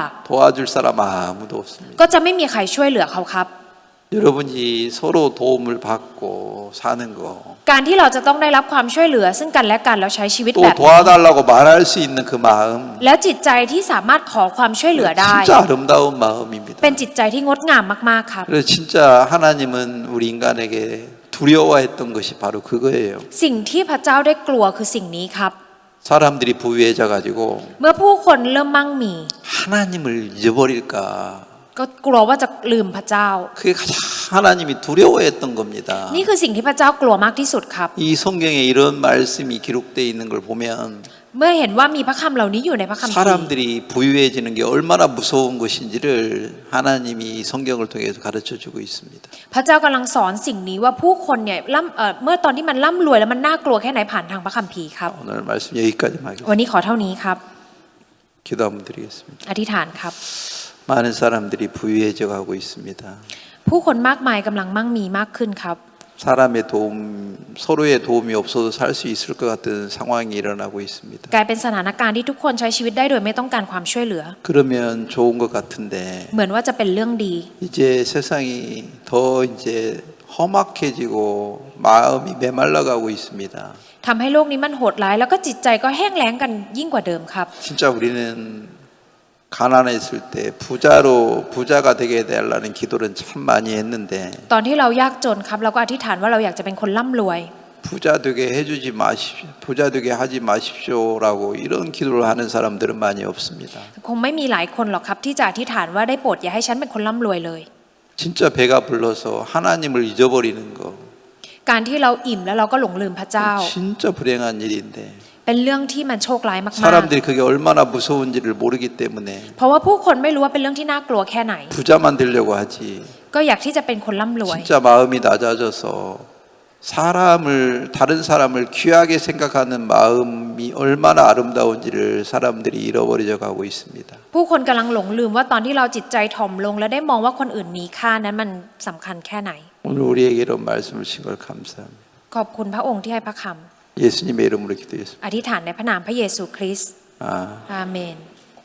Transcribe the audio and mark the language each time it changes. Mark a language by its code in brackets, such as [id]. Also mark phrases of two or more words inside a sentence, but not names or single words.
[ko] 도와줄 사람 아무도 없습니다. [th] ก็จะไม่มีใครช่วยเหลือเขาครับ [ko] 여러분이 서로 도움을 받고 사는 거, [th] การที่เราจะต้องได้รับความช่วยเหลือซึ่งกันและกันแล้วใช้ชีวิต [ko] 또 [th] แบบนี้ [ko] 도와달라고 말할 수 있는 그 마음, [th] แล้วจิตใจที่สามารถขอความช่วยเหลือได้ [ko] 진짜 아름다운 마음입니다. [th] เป็นจิตใจที่งดงามมากๆครับ [ko] 그래서 진짜 하나님은 우리 인간에게 두려워했던 것이 바로 그거예요. [th] สิ่งที่พระเจ้าได้กลัวคือสิ่งนี้ครับ [ko] 사람들이 부유해져 가지고 [th] เมื่อผู้คนเริ่มมั่งมี [ko] 하나님을 잊어버릴까. [th] ก็กลัวว่าจะลืมพระเจ้า [ko] 그게 가장 하나님이 두려워했던 겁니다. [th] นี่คือสิ่งที่พระเจ้ากลัวมากที่สุดครับ [ko] 이 성경에 이런 말씀이 기록되어 있는 걸 보면 [th] เมื่อเห็นว่ามีพระคำเหล่านี้อยู่ในพระคัมภีร์ [ko] 사람들이 부유해지는 게 얼마나 무서운 것인지를 하나님이 이 성경을 통해서 가르쳐 주고 있습니다. [th] พระเจ้ากำลังสอนสิ่งนี้ว่าผู้คนเนี่ยเมื่อตอนที่มันร่ำรวยแล้วมันน่ากลัวแค่ไหนผ่านทางพระคัมภีร์ครับ [ko] 오늘 말씀 여기까지만 하겠습니다. [th] วันนี้ขอเท่านี้ครับ [ko] 기도 한번 드리겠습니다. [th] อธิษฐานครับ [ko] 많은 사람들이 부유해져 가고 있습니다. [th] ผู้คนมากมายกำลังมั่งมีมากขึ้นครับ [ko] 사람의 도움, 서로의 도움이 없어도 살 수 있을 것 같은 상황이 일어나고 있습니다. [th] กลายเป็นสถานการณ์ที่ทุกคนใช้ชีวิตได้โดยไม่ต้องการความช่วยเหลือ [ko] 그러면 좋은 것 같은데 [th] เหมือนว่าจะเป็นเรื่องดี [ko] 이제 세상이 더 이제 험악해지고 마음이 메말라가고 있습니다. [th] ทำให้โลกนี้มันโหดร้ายแล้วก็จิตใจก็แห้งแล้งกันยิ่งกว่าเดิมครับ [ko] 진짜 우리는 가난했을 때 부자가 되게 해달라는 기도를 참 많이 했는데 [th] ตอนที่เรายากจนครับเราก็อธิษฐานว่าเราอยากจะเป็นคนร่ำรวย [ko] 부자 되게 해주지 마십시오, 부자 되게 하지 마십시오라고 이런 기도를 하는 사람들은 많이 없습니다. [th] คงไม่มีหลายคนหรอกครับที่จะอธิษฐานว่าได้โปรดอย่าให้ฉันเป็นคนร่ำรวยเลย [ko] 진짜 배가 불러서 하나님을 잊어버리는 거 [th] การที่เราอิ่มแล้วเราก็หลงลืมพระเจ้า [ko] 진짜 불행한 일인데 [th] เป็นเรื่องที่มันโชคร้ายมาก [ko] 사람들이 그게 얼마나 무서운지를 모르기 때문에 [th] ๆ เพราะว่าผู้คนไม่รู้ว่าเป็นเรื่องที่น่ากลัวแค่ไหน [ko] 부자만 되려고 하지 [th] ก็อยากที่จะเป็นคนร่ำรวย [ko] 진짜 마음이 낮아져서 다른 사람을 귀하게 생각하는 마음이 얼마나 아름다운지를 사람들이 잃어버려 가고 있습니다. [th] ผู้คนกำลังหลงลืมว่าตอนที่เราจิตใจถ่อมลงและได้มองว่าคนอื่นมีค่านั้นมันสำคัญแค่ไหน [ko] 오늘 우리에게 이런 말씀을 주신 걸 감사합니다. [th] ขอบคุณพระองค์ที่ให้พระค [ko] 예수님의 이름으로 기도했습니다. [th] ำอธิษฐานในพระนามพระเยซูคริสต์ 아. อาเมน